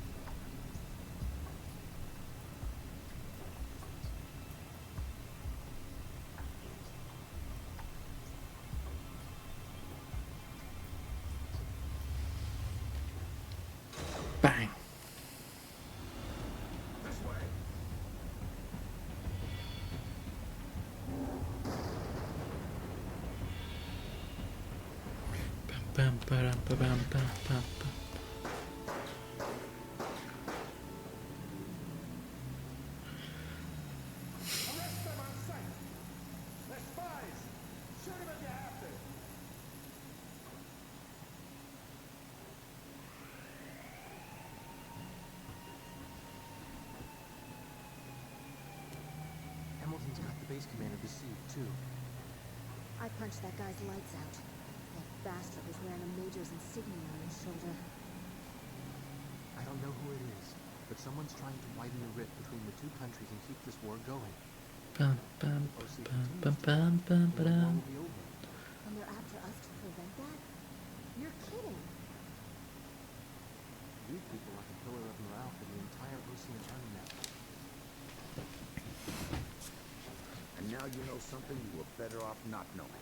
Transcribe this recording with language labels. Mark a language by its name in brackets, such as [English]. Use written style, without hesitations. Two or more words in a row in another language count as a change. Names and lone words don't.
[English] Bang. This way. Bam, ba-dum, ba-bam, bam, bam, bam. Arrest them on sight! They're spies! Shoot them if you have to! Hamilton's got the base commander deceived, too. I punched that guy's lights out. That bastard was wearing a major's insignia on his shoulder. I don't know who it is, but someone's trying to widen the rift between the two countries and keep this war going. Bam, bam, OC bam, continues bam, to bam, bam, and the war ba-dum. will be over. And they're after us to prevent that? You're kidding. You people are the pillar of morale for the entire Ocean Army now. And now you know something you were better off not knowing.